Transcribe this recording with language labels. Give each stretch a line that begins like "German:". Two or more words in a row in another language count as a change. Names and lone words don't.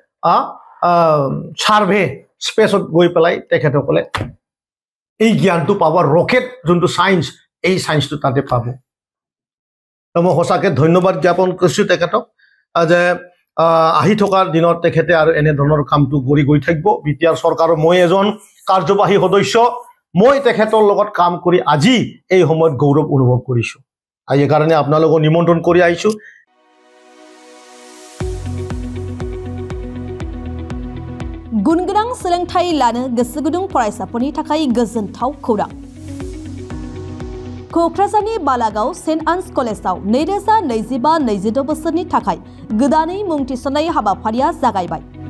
Assamese: সাৰ্ভে স্পেচত গৈ পেলাই তেখেতসকলে এই জ্ঞানটো পাব ৰকেট যোনটো সায়েন্স এই সায়েন্সটো তাতে পাব মই সঁচাকৈ ধন্যবাদ জ্ঞাপন কৰিছোঁ তেখেতক যে আহি থকাৰ দিনত তেখেতে আৰু এনেধৰণৰ কামটো কৰি গৈ থাকিব। বিটিআৰ চৰকাৰৰ মই এজন কাৰ্যবাহী সদস্য, মই তেখেতৰ লগত কাম কৰি আজি এই সময়ত গৌৰৱ অনুভৱ কৰিছোঁ। আৰু এইকাৰণে আপোনালোকক নিমন্ত্ৰণ কৰি আহিছোঁ।
Bodo: गुनगोनां सोलोंथाइ लानो गोसो गुदुं फरायसाफोरनि थाखाय गोजोनथाव खौरां। क'क्राझारनि बालागाव सेन्ट आन्स कलेजाव 2025-26 बोसोरनि थाखाय गोदानै मुं थिसननाय हाबाफारिया जागायबाय।